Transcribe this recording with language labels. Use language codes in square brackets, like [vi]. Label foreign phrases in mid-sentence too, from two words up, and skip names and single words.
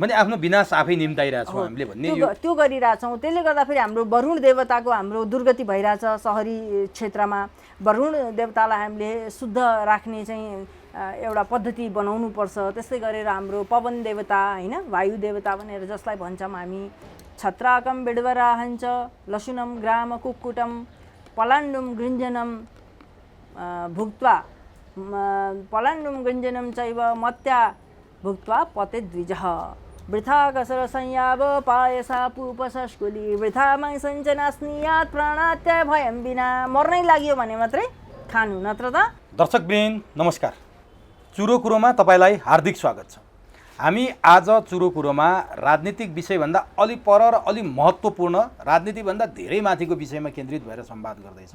[ne] भने आफ्नो विनाश आफै निम्ताइरहेछौँ हामीले भन्ने त्यो गरिरहेछौँ। त्यसले गर्दाखेरि हाम्रो वरुण देवताको हाम्रो दुर्गति भइरहेछ सहरी क्षेत्रमा। वरुण देवतालाई हामीले शुद्ध राख्ने चाहिँ एउटा पद्धति बनाउनुपर्छ। त्यस्तै गरेर हाम्रो पवन देवता होइन, वायु देवता भनेर जसलाई भन्छौँ हामी, [sa] छत्राकम बिडवराहञ्च लसुनम ग्राम कुक्कुटम पलाण्डुम गृञ्जनम भुक्त्वा पलाण्डुम गृञ्जनम चैव मत्या भुक्त्वा पते द्विजः वृथा कसर संयाव पायसा पुपसस्कुली वृथा मांसञ्चनास्नियात् प्राणात्याय भयं बिना। [ne] मर्नै लाग्यो भने मात्रै खानु, नत्र त। दर्शकवृन्द नमस्कार, चुरो कुरोमा तपाईँलाई हार्दिक स्वागत छ। हामी आज चुरो कुरोमा राजनीतिक विषयभन्दा अलि पर र अलि महत्त्वपूर्ण, राजनीतिभन्दा धेरै माथिको विषयमा केन्द्रित भएर संवाद गर्दैछौँ।